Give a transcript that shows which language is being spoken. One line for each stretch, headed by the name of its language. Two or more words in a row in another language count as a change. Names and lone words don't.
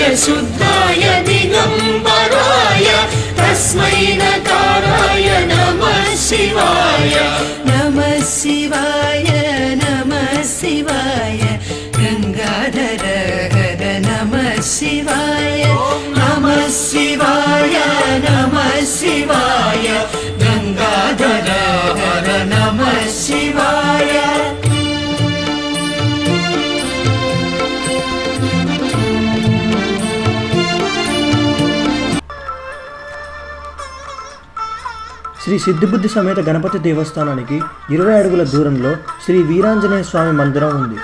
Sanskrit: शुद्धाय दिगम्बराय तस्मै नकाराय नमः शिवाय नमः शिवाय नमः शिवाय गंगाधर हर नमः शिवाय नमः शिवाय नमः शिवाय गंगाधर हर नमः शिवाय
Telugu: శ్రీ సిద్ధిబుద్ధి సమేత గణపతి దేవస్థానానికి 20 అడుగుల దూరంలో శ్రీ వీరాంజనేయ స్వామి మందిరం ఉంది.